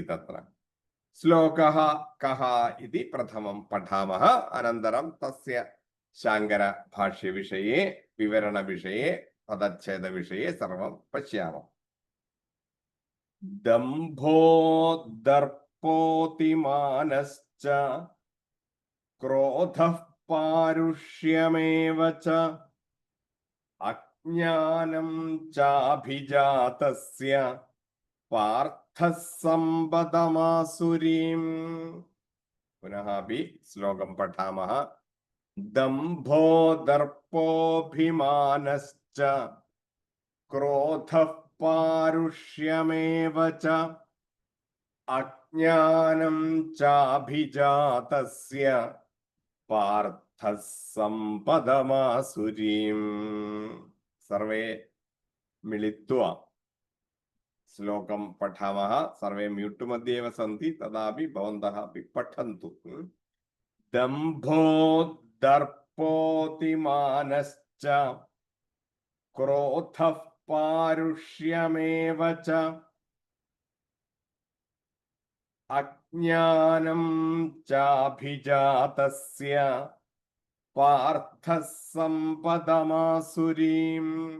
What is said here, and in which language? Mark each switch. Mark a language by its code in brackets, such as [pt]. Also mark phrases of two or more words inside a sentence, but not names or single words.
[sa] तत्र श्लोकः कः इति प्रथमं पठामः, अनन्तरं तस्य शाङ्करभाष्यविषये, विवरणविषये, पदच्छेदविषये सर्वं पश्यामः। दम्भो दर्पोऽतिमानश्च क्रोधः पारुष्यमेव च അജ്ഞാനം ചാഭിജാതസ്യ പാർത്ഥഃ സമ്പദമാസുരീം. പുനഃ അപി ശ്ലോകം പഠാമः. ദംഭോ ദർപ്പോഭിമാനശ്ച ക്രോധഃ പാരുഷ്യമേവ ച അജ്ഞാനം ചാഭിജാതസ്യ പാർത്ഥഃ സമ്പദമാസുരീം. സർവേ മിളിത്വാ ശ്ലോകം പഠാമः. സർവേ മ്യൂട്ട് मध्ये एव सन्ति, तदापि भवन्तः अपि पठन्तु. दम्भो दर्पोऽतिमानश्च क्रोधः पारुष्यमेव च अज्ञानं चाभिजातस्य पार्थः सम्पदमासुरीम्.